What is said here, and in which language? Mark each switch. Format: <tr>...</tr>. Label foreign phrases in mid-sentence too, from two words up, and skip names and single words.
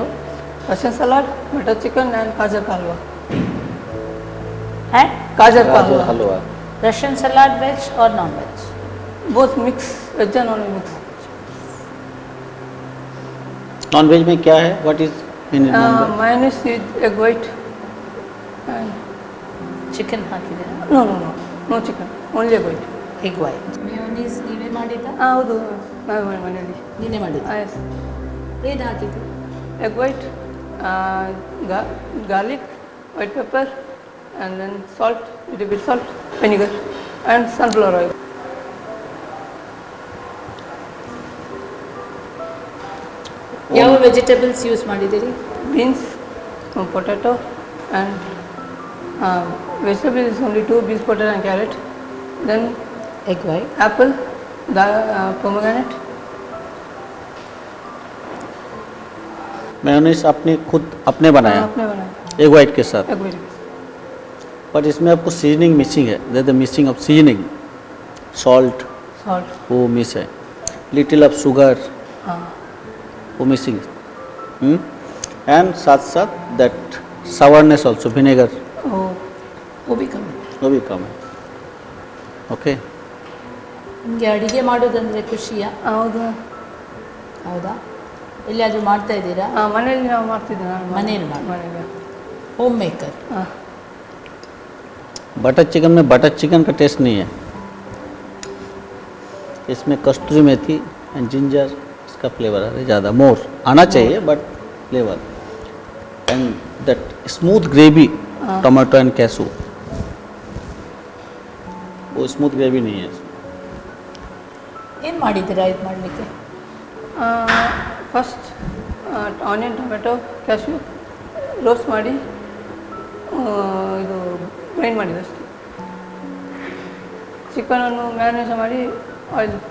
<en>Russian salad, butter chicken and gajar halwa. ಗಾಜರ್ हलवा. Russian salad, veg or non-veg? both mix, veg and non mix.</en> <hi>नॉन वेज में क्या है?</hi> <en>what is in non veg? mayonnaise with egg white and</en> <kn>ಚಿಕನ್ ಹಾಕಿದ್ದೀರಾ?</kn> <en>no chicken, only egg white. egg white.</en> <kn>ಮೇಯೋನೀಸ್ ನೀವೇ ಮಾಡಿದ್ದಾ? ಹೌದು, ನಾವು ಮನೆಯಲ್ಲಿ ನೀನೇ ಮಾಡಿದ್ದ? ಎಸ್. ಏನು ಹಾಕಿದ್ದು?</kn> <en>egg white, garlic, white pepper and then salt, little bit salt, vinegar and sunflower oil.</en> <kn>ಯಾವ</kn> <en>vegetables use</en> <kn>ಮಾಡಿದ್ದೀರಿ?</kn> <en>beans, potato and vegetable is only 2 beans, potato and carrot. Then egg white, apple, pomegranate.</en> <hi>मेयोनीज आपने खुद अपने बनाया? अपने बनाया,</hi> <en>egg white</en> <hi>के साथ.</hi> <en>egg white. बट</en> <hi>इसमें आपको</hi> <en>seasoning missing है. there the missing of seasoning. सॉल्ट वो मिस है. little of sugar वो मिसिंग. एंड</en> <hi>साथ साथ</hi> <en>दैट sourness also, vinegar.</en> <hi>वो भी कम है.</hi> <kn>ಓಕೆ. ನಿಮಗೆ ಅಡುಗೆ ಮಾಡೋದಂದರೆ ಖುಷಿಯಾ? ಹೌದಾ? ಎಲ್ಲಿಯಾದರೂ ಮಾಡ್ತಾ ಇದ್ದೀರಾ? ಮನೆಯಲ್ಲಿ ನಾವು ಮಾಡ್ತಿದ್ದೆ. ಮನೆಯಲ್ಲಿ</kn> <en>home maker.</en> <hi>बटर चिकन में बटर चिकन का टेस्ट नहीं है. इसमें कस्तूरी मेथी</hi> <en>and ginger,</en> <hi>इसका फ्लेवर है ज़्यादा, मोर आना चाहिए बट फ्लेवर.</hi> <en>and that smooth gravy, tomato and cashew, वो smooth gravy नहीं है.</en> <kn>ಏನು ಮಾಡಿದ್ದೀರಾ ಇದು ಮಾಡಲಿಕ್ಕೆ?</kn> <en>first onion, tomato, cashew roast</en> <kn>ಮಾಡಿ ಇದು ಗ್ರೈಂಡ್ ಮಾಡಿದೆ ಅಷ್ಟೇ. ಚಿಕನನ್ನು ಮ್ಯಾರಿನೇಷನ್ ಮಾಡಿ ಆಯಿಲ್.</kn>